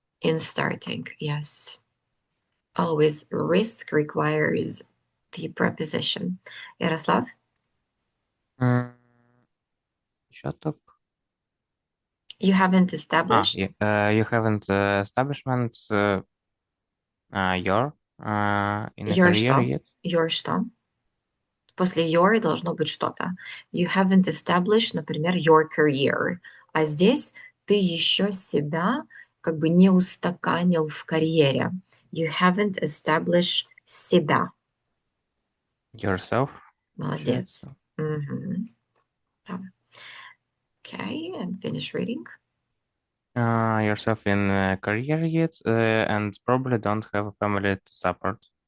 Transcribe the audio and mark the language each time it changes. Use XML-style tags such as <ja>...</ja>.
<en>In starting, yes. Always risk requires the preposition. Ярослав? Shut. You haven't established? You haven't establishment your in a career yet?</en> <ru>Your что? После your должно быть что-то.</ru> <en>You haven't established, например, your career.</en> <ru>А здесь ты еще себя как бы не устаканил в карьере.</ru> <en>You haven't established себя. Yourself.</en> <ru>Молодец.</ru> <en>Okay, and finish reading. Yourself in a career yet, and probably don't have a family to support.</en>